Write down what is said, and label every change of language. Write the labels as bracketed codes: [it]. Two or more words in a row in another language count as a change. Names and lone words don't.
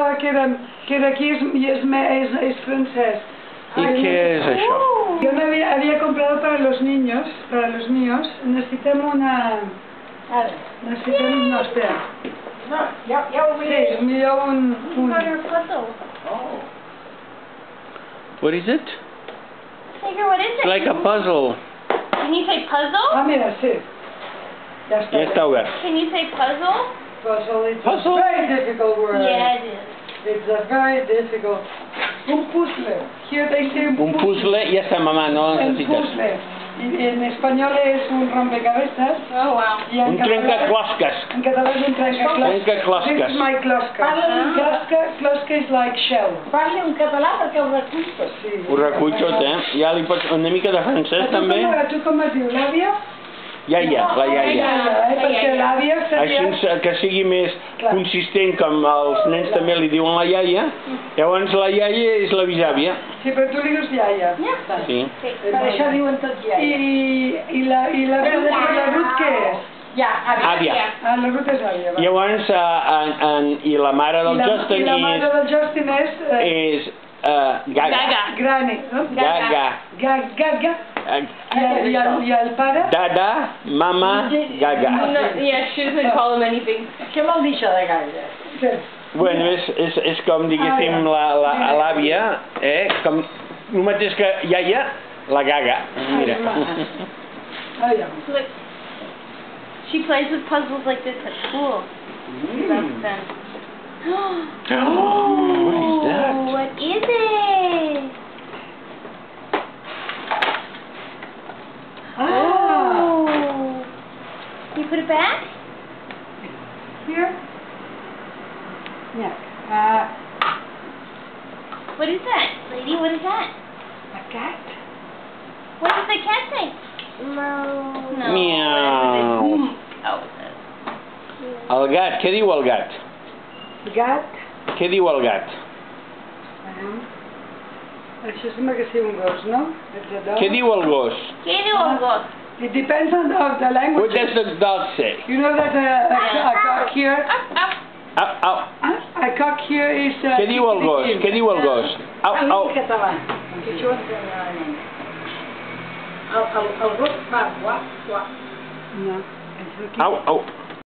[ca] que d'aquí és francès. [es] ¿Y qué es eso? Yo me había comprado para los míos. Necesitamos no, espera. No, ya [ca] Sí, millor un... [en] What is it? Tiger, what is It's it? like a puzzle. Can you say puzzle? [es] Mira, sí. Ya está. Ya está obert. [en] Can you say puzzle? Puzzle, it's Puzzle? a very difficult word. Yeah, it is. It's a very difficult. [ca] Un puzzle. [en] Here they say [es] Un puzzle, ya está, mamá, no Un necesitas. puzzle. Y en español es un rompecabezas. [en] Oh, wow. [es] Y en [ca] Un trencaclosques. En català és un trencaclosques. Trencaclosques. [en] This is my closca. Closca is like shell. [ca] Parli en català perquè ho reculls tot. Sí. Ho recull tot, Ja li pots... Una mica de francès, també? Tu com es diu, l'àvia? Iaia, la iaia. Perquè l'àvia seria... Així que sigui més consistent, com els nens també li diuen la iaia, llavors la iaia és la bisàvia. Sí, però tu li dius iaia. Sí. Per això diuen tot ja. I la Ruth què és? Ja, Àvia. La Ruth és àvia. Llavors, i la mare del Justin I la mare del Justin és Gaga. Granny, no? Gaga. Gaga. I el pare? Dada, mama, Gaga. No, [en] yeah, she doesn't call him anything. [ca] Què vol dir això de gaire? Bueno, és com, diguéssim, l'àvia, com el mateix que iaia, la Gaga. Mira. [en] Look, she plays with puzzles like this at school. That's fun. What is that? What is it? Oh. You put it back? Here? Yeah. What is that, lady? What is that? A cat? What does the cat say? No. Miau. Oh. [ca] El gat, què diu el gat? Gat? Què diu el gat? Això sembla que sigui un gos, no? Què diu el gos? [es] ¿Qué digo, [ca] gos? [en] It depends on the language. What does the dog say? You know that a cock here... Au, au. A cock here is... [ca] Què diu el gos? Què diu el gos? Au, au. En català. Que això ho entenc a la nena. El gos fa guap, guap. No, és aquí. Au, au.